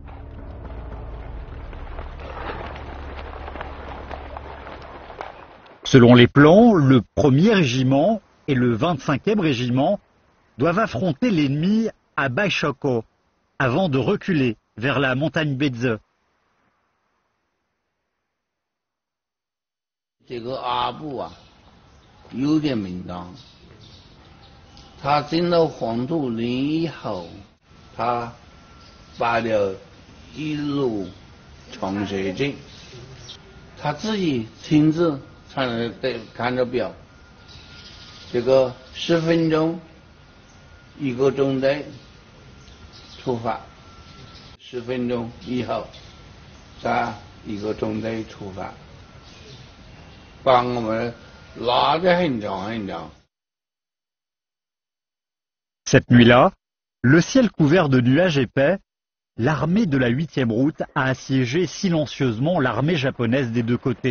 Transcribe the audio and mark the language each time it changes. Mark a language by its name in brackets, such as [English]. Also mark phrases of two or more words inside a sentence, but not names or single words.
[French] Selon les plans, le 1er régiment et le 25e régiment doivent affronter l'ennemi à Baishoko avant de reculer vers la montagne Beze. [Chinese] 这个阿布啊，有点名堂。他进了黄土岭以后，他发了一路长蛇阵，他自己亲自看着表，这个10分钟一个中队出发，10分钟以后再一个中队出发。 [French] Cette nuit-là, le ciel couvert de nuages épais, l'armée de la 8e route a assiégé silencieusement l'armée japonaise des deux côtés.